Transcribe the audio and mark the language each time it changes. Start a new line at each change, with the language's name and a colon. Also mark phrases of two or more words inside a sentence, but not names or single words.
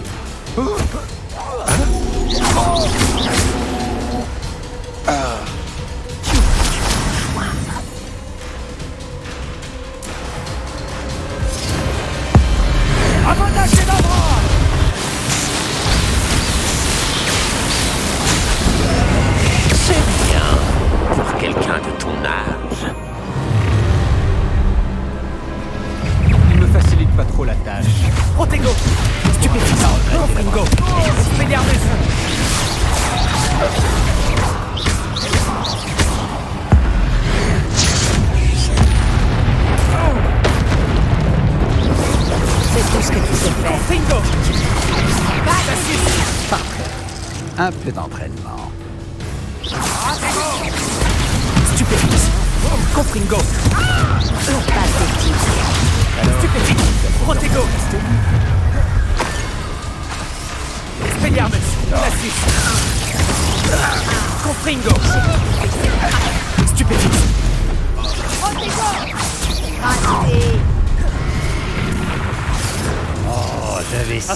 French: Avada Kedavra. C'est bien pour quelqu'un de ton âge. Il me facilite pas trop la tâche. Protego. Stupéfiant. Confringo. Expelliarmus. C'est tout ce que tu sais faire. Confringo. Parfait. Un peu d'entraînement. Stupéfiant. Confringo. Pathétique. Stupéfiant. Protego. Expelliarmus. Glacius. Confringo. Stupéfiant. Raté. Oh, j'avais ça.